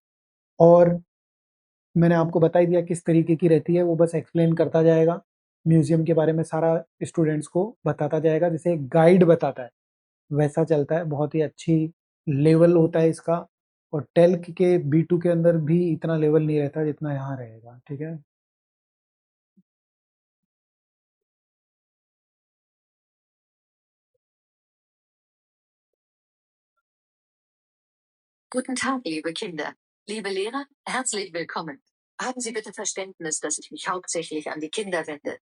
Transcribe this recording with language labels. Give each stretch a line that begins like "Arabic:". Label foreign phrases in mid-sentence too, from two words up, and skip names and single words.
Hindi: और मैंने आपको बता ही दिया किस तरीके की रहती है, वो बस एक्सप्लेन करता जाएगा म्यूजियम के बारे में, सारा स्टूडेंट्स को बताता जाएगा जैसे एक गाइड बताता है वैसा चलता है। बहुत ही अच्छी लेवल होता है इसका, और टेल्क के B2 के अंदर भी इतना लेवल नहीं रहता जितना यहाँ रहेगा, ठीक है।
German: Guten Tag, liebe Kinder. Liebe Lehrer, herzlich willkommen. Haben Sie bitte Verständnis, dass ich mich hauptsächlich an die Kinder wende.